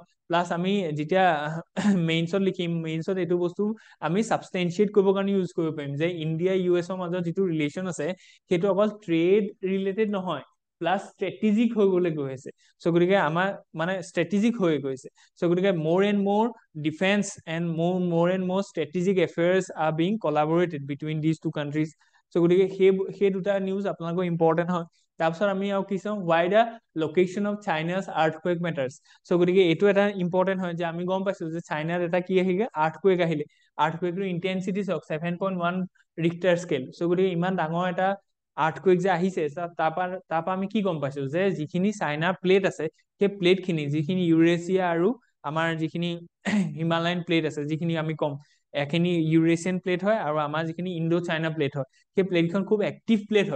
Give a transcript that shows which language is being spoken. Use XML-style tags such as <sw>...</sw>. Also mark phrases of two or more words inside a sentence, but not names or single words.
<as>প্লাছ আমি যেতিয়া মেইনছত লিখিম, মেইনছত এইটো বস্তু আমি ছাবষ্টেঞ্চিয়েট কৰিবৰ কাৰণে ইউজ কৰিব পাৰিম যে ইণ্ডিয়া US মাজত যিটো ৰিলেশ্যন আছে সেইটো অকল</as> <en>trade related</en> <as>নহয়, প্লাছ ষ্ট্ৰেটেজিক হৈ গ'লে গৈ আছে। চ' গতিকে আমাৰ মানে ষ্ট্ৰেটেজিক হৈ গৈছে।</as> <en>চ' গতিকে more and more defense and more and more strategic affairs are being collaborated between these two countries.</en> <as>চ' গতিকে সেই দুটা নিউজ আপোনালোকৰ ইম্পৰ্টেণ্ট হয়। তাৰপিছত আমি আৰু কি চাওঁ,</as> <en>why the location of China's earthquake matters.</en> <as>চ' গতিকে এইটো এটা ইম্পৰ্টেণ্ট হয় যে আমি গম পাইছো যে চাইনাত এটা কি আহিলে, আৰ্থকুৱেক আহিলে, আৰ্থকুৱেকটোৰ ইণ্টেনচিটি চাওক 7.1</as> <en>Richter scale.</en> <as>চ' গতিকে ইমান ডাঙৰ এটা আৰ্থকুৱেক যে আহিছে, তাৰপৰা আমি কি গম পাইছো যে যিখিনি চাইনাৰ প্লেট আছে সেই প্লেটখিনি, যিখিনি ইউৰেছিয়া আৰু আমাৰ যিখিনি</as> <en>Himalayan plate</en> <as>আছে, যিখিনি আমি কম এখিনি</as> <en>Eurasian plate</en> <as>হয় আৰু আমাৰ যিখিনি</as> <en>Indo China plate</en> <as>হয়, সেই প্লেটখন খুব</as> <en>active plate</en> <as>হয়।</as>